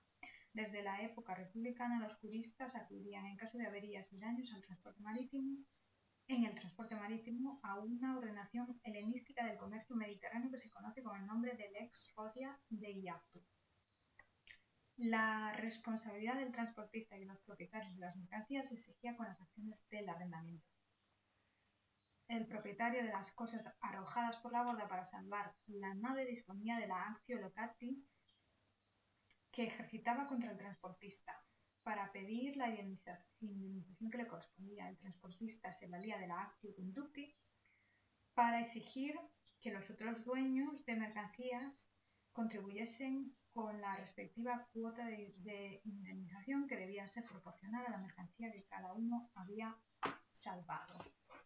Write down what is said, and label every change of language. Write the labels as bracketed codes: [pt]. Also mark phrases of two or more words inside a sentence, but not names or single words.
[es] Desde la época republicana, los juristas acudían en caso de averías y daños al transporte marítimo, a una ordenación helenística del comercio mediterráneo que se conoce con el nombre de lex rodia de Iaptu. La responsabilidad del transportista y de los propietarios de las mercancías se exigía con las acciones del arrendamiento. El propietario de las cosas arrojadas por la borda para salvar la nave disponía de la [la] actio locati, [es] que ejercitaba contra el transportista. Para pedir la indemnización que le correspondía, el transportista se valía de la [la] actio conducti [es] para exigir que los otros dueños de mercancías contribuyesen con la respectiva cuota de indemnización que debía ser proporcional a la mercancía que cada uno había salvado.